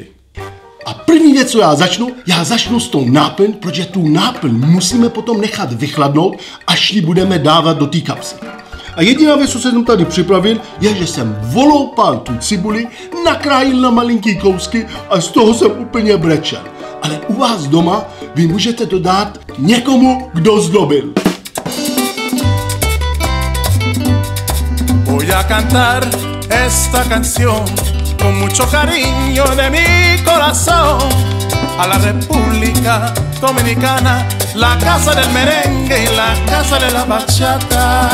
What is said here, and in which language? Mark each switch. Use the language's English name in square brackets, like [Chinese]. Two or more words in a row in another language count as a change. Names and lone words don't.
[Czech] A první věc, co já začnu s tou náplň, protože tu náplň musíme potom nechat vychladnout, až ji budeme dávat do té kapsy. A jediná věc, co jsem tady připravil, je, že jsem voloupal tu cibuli, nakrájil na malinký kousky a z toho jsem úplně brečel. Ale u vás doma vy můžete to dát někomu, kdo zdobil. [Spanish] Voy a cantar esta canción con mucho cariño de mi corazón a la República Dominicana, la casa del merengue y la casa de la bachata.